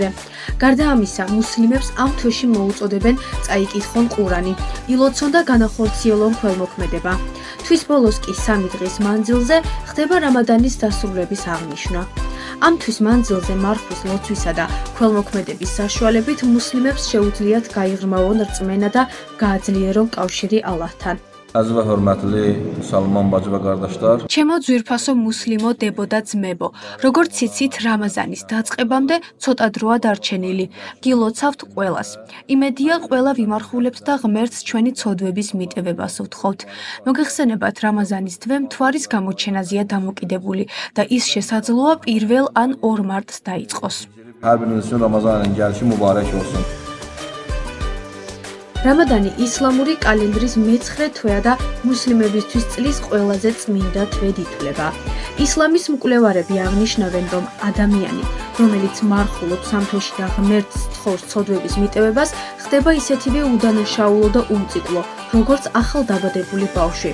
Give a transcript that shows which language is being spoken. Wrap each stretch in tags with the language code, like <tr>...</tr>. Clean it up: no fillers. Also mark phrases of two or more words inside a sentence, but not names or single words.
<ka>გარდა ამისა, მუსლიმებს ამ თვეში მოუწოდებენ წაიკითხონ ყურანი, ილოცონ და განახორციელონ ქველმოქმედება. თვის ბოლოს კი 3 დღის მანძილზე ხდება რამადანის დასრულების აღნიშვნა. ამ თვის მანძილზე მარხვის ლოცვისა და ქველმოქმედების საშუალებით მუსლიმებს შეუძლიათ გაიღრმავონ რწმენა და გააძლიერონ კავშირი ალლაჰთან.</ka> <az>Aziz və hörmətli müsəlman bacı və qardaşlar.</az> <ka>ჩემო ძვირფასო მუსლიმო დებო და ძმებო, როგორც იცით, რამაზანის დაწყებამდე ცოტა დროა დარჩენილი. გილოცავთ ყველას. იმედია ყველა ვიმარხულებთ და ღმერთს ჩვენი ცოდვების მიტევებას ვთხოვთ. მოგეხსენებათ, რამაზანის თვე მთვარის გამოჩენაზეა დამოკიდებული და ის შესაძლოა 1 ან 2 მარტს დაიწყოს.</ka> <az>Hər biriniz üçün Ramazan ayının gəlişi mübarək olsun.</az> <ka>რამადანი ისლამური კალენდრის მე-9 თვეა და მუსლიმებისთვის წლის ყველაზე წმინდა თვედ ითვლება. ისლამის მკვლევარები აღნიშნავენ, რომ ადამიანი, რომელიც მარხულობს ამ თვეში და ღმერთს თხოვს ცოდვების მიტევებას, ხდება ისეთივე უდანაშაულო და უმციკლო, როგორც ახალდაბადებული ბავშვი.</ka>